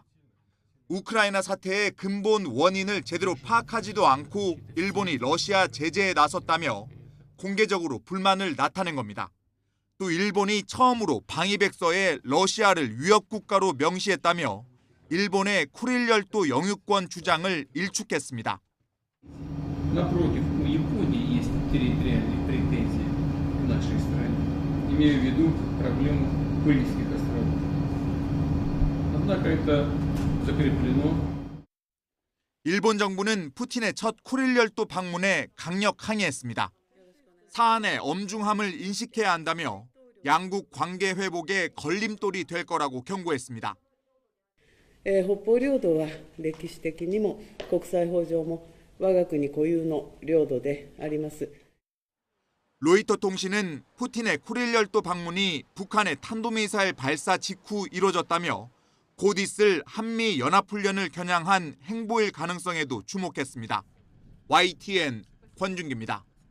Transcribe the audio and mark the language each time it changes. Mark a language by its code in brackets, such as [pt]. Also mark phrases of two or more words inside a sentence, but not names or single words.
[ko] 우크라이나 사태의 근본 원인을 제대로 파악하지도 않고 일본이 러시아 제재에 나섰다며 공개적으로 불만을 나타낸 겁니다. 또 일본이 처음으로 방위백서에 러시아를 위협국가로 명시했다며 일본의 쿠릴 열도 영유권 주장을 일축했습니다. [ru] Напротив, у Японии есть территориальные претензии к нашей стране. Имею в виду проблему Курильских островов. Однако это закреплено. [ko] 일본 정부는 푸틴의 첫 쿠릴 열도 방문에 강력 항의했습니다. 사안의 엄중함을 인식해야 한다며 양국 관계 회복에 걸림돌이 될 거라고 경고했습니다. [ja] 北方領土は歴史的にも国際法上も我が国固有の領土であります。 [ko] 로이터 통신은 푸틴의 쿠릴 열도 방문이 북한의 탄도미사일 발사 직후 이뤄졌다며 곧 있을 한미 연합훈련을 겨냥한 행보일 가능성에도 주목했습니다. YTN 권준기입니다.